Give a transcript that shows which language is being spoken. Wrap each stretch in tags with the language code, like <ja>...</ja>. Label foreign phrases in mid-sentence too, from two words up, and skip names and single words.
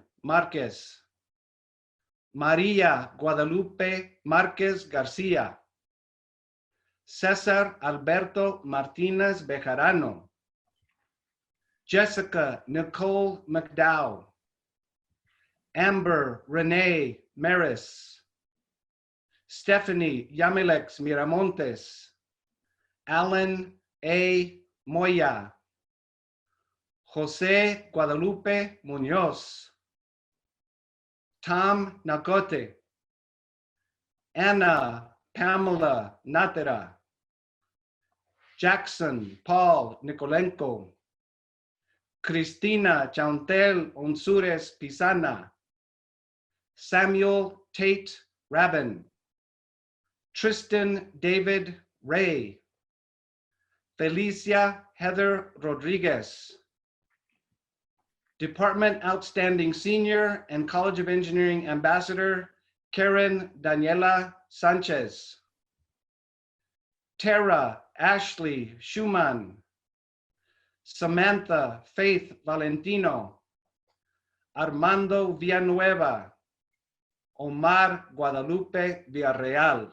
<en>Marquez, Maria Guadalupe Marquez Garcia, Cesar Alberto Martinez Bejarano, Jessica Nicole McDowell, Amber Renee Maris, Stephanie Yamilex Miramontes, Alan A. Moya, Jose Guadalupe Munoz, Tom Nakotte, Anna Pamela Natera, Jackson Paul Nikolenko, Cristina Chauntel Onsures Pisana, Samuel Tate Rabin, Tristan David Ray, Felicia Heather Rodriguez, Department Outstanding Senior and College of Engineering Ambassador, Karen Daniela Sanchez, Tara Ashley Schumann, Samantha Faith Valentino, Armando Villanueva, Omar Guadalupe Villarreal.</en>